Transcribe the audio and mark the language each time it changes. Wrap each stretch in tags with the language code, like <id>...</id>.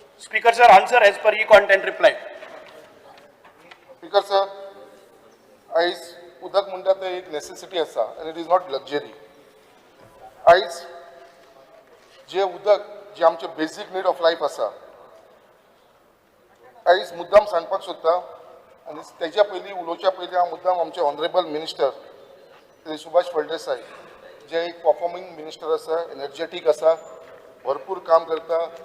<en>Speaker, sir, answer as per the content reply.</en> <kok>Speaker sir, आयज उदक म्हणटा ते एक नेसेसिटी आसा आनी</kok> <en>It is not luxury.</en> <kok>आयज जे उदक जे आमचे</kok> <en>basic need of life</en> <kok>आसा आयज मुद्दाम सांगपाक सोदता आनी तेज्या पयलीं उलोवच्या पयलीं हांव मुद्दाम आमचे ऑनरेबल मिनिस्टर श्री सुभाष फळदेसाय जे एक परफॉर्मिंग मिनिस्टर आसा एनर्जेटीक आसा भरपूर काम करता</kok>